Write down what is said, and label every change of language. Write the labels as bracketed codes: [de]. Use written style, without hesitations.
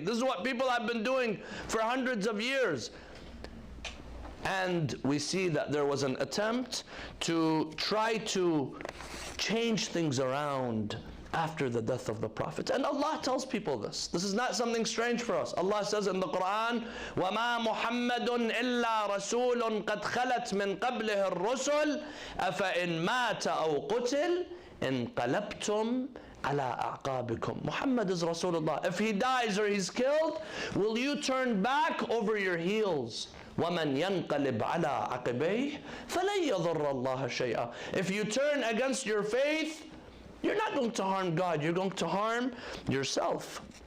[en] This is what people have been doing for hundreds of years. And we see that there was an attempt to try to change things around after the death of the Prophet. And Allah tells people this. This is not something strange for us. Allah says in the Quran, [ar] وَمَا مُحَمَّدٌ إِلَّا رَسُولٌ قَدْ خَلَتْ مِنْ قَبْلِهِ الرُّسُلُ أَفَإِنْ مَاتَ أَوْ قُتِلْ انقلبتم على أعقابكم. [en] Muhammad is Rasulullah. If he dies or he's killed, will you turn back over your heels? [ar] وَمَنْ يَنْقَلِبْ عَلَىٰ عَقِبَيْهِ فَلَنْ يَضُرَّ اللَّهَ شَيْئًا. [en] If you turn against your faith, you're not going to harm God, you're going to harm yourself.